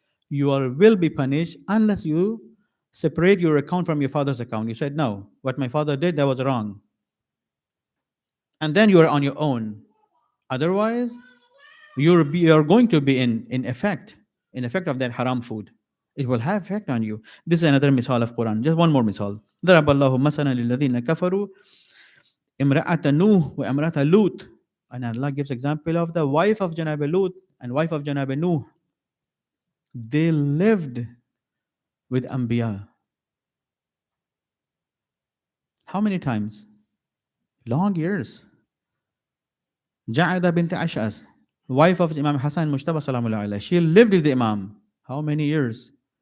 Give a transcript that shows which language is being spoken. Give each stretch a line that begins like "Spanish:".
English: You will be punished unless you separate your account from your father's account. You said, no, what my father did, that was wrong. And then you are on your own. Otherwise, you're going to be in effect of that haram food. It will have effect on you. This is another misal of Quran. Just one more misal.
Arabic: ضرب الله مثلا للذين كفروا امرأة نوح وامرأة لوط.
English: And Allah gives example of the wife of Janab Lut and wife of Janab Nuh. They lived with Anbiya. How many times? Long years. Ja'ida bint Ash'as, wife of Imam Hassan Mujtaba Salamullah alayhi, she lived with the Imam. How many years?